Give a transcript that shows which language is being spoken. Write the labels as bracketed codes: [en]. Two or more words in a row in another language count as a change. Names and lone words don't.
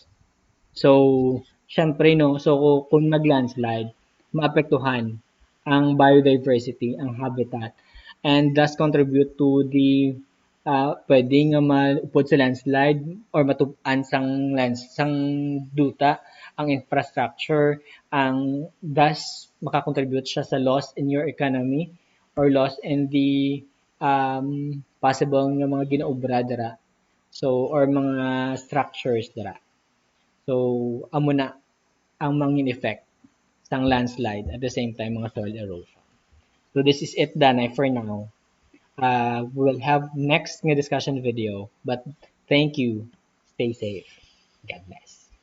[hil] So, syempre no, so kung nag-landslide, maapektuhan ang biodiversity, ang habitat, [en] and thus contribute to the [hil] pwede nga maupod sa landslide or matupan sang duta ang infrastructure, ang thus makakontribute siya sa [en] loss in your economy or loss in the possible [hil] nga mga ginaobra dira. So, or mga structures dira. So, amo na ang mangin effect sang landslide [en] at the same time [hil] mga [en] soil erosion. So, this is it, Danay, for now. We will have [hil] next nga [en] discussion video, but thank you. Stay safe. God bless.